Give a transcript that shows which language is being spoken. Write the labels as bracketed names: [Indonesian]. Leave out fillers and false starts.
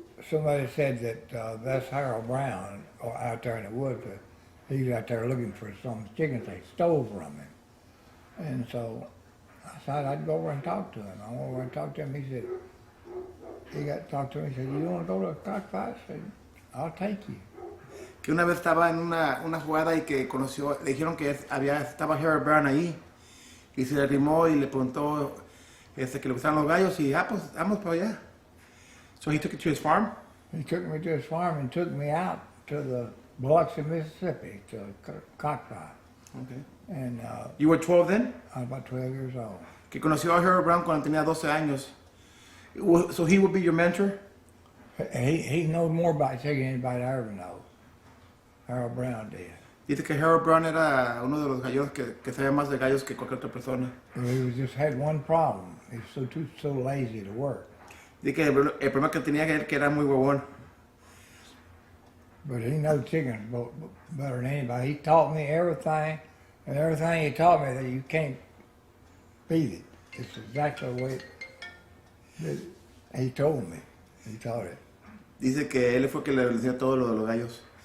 [English] Somebody said that that's Harold Brown out there in the woods. He's out there looking for some chickens they stole from him. And so I said I'd go over and talk to him. I went over and talked to him. He said, he got to talk to me. He said, you want to go to a cockfight? I said, I'll take you. [Spanish] Que una vez estaba en una jugada y que conoció, le dijeron que estaba Harold Brown ahí. Y se le arrimó y le preguntó que le gustaban los gallos y pues vamos para allá. [English] So he took it to his farm? He took me to his farm and took me out to the Biloxi, Mississippi, to a cockfight. Okay. And You were 12 then? I was about 12 years old. [Spanish] Que conoció a Harold Brown cuando tenía 12 años. [English] So he would be your mentor? He knows more about chicken than anybody I ever know. Harold Brown did. [Spanish] Dice que Harold Brown era uno de los gallos que sabía más de gallos que cualquier otra persona. [English] He just had one problem. He was so lazy to work. [Spanish] Dice que el problema que tenía que era muy huevón. [English] But he knows chickens better than anybody. He taught me everything, and everything he taught me that you can't beat it. It's exactly the way he told me. He taught it. [Spanish] Dice que él fue que le enseñó todo lo de los gallos.